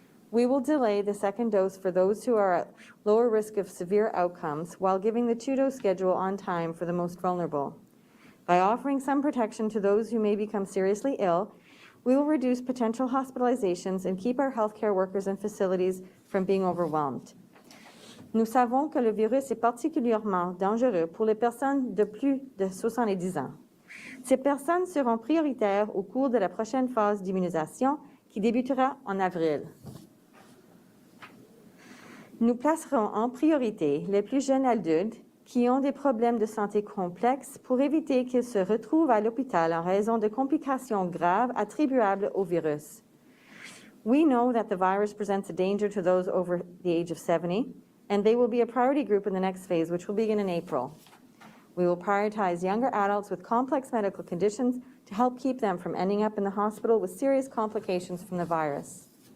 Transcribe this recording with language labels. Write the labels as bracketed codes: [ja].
[en] We will delay the second dose for those who are at lower risk of severe outcomes while giving the two-dose schedule on time for the most vulnerable. By offering some protection to those who may become seriously ill, we will reduce potential hospitalizations and keep our healthcare workers and facilities from being overwhelmed. [fr] Nous savons que le virus est particulièrement dangereux pour les personnes de plus de 70 ans. Ces personnes seront prioritaires au cours de la prochaine phase d'immunisation qui débutera en avril. Nous placerons en priorité les plus jeunes adultes qui ont des problèmes de santé complexes pour éviter qu'ils se retrouvent à l'hôpital en raison de complications graves attribuables au virus. [en] We know that the virus presents a danger to those over the age of 70, and they will be a priority group in the next phase, which will begin in April. We will prioritize younger adults with complex medical conditions to help keep them from ending up in the hospital with serious complications from the virus.